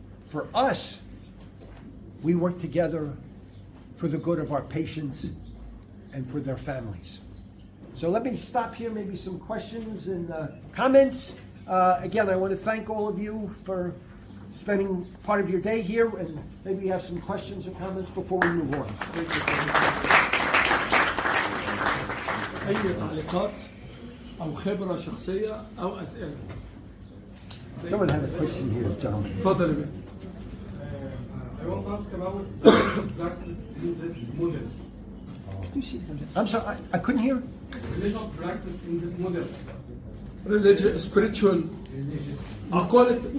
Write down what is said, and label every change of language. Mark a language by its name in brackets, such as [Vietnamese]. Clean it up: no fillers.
[English] For us, we work together for the good of our patients and for their families. So let me stop here, maybe some questions and comments. Again, I want to thank all of you for spending part of your day here, and maybe you have some questions or comments before we move on. [Arabic] أي تعليقات أو خبرة شخصية أو أسئلة؟ [English] Someone had a question here, gentlemen. [Arabic] اتفضل يا بيه. [English] I want to ask about the practice in this model. Could you see? I'm sorry, I couldn't hear. Religious practice in this model. Religious, spiritual. I'll call it.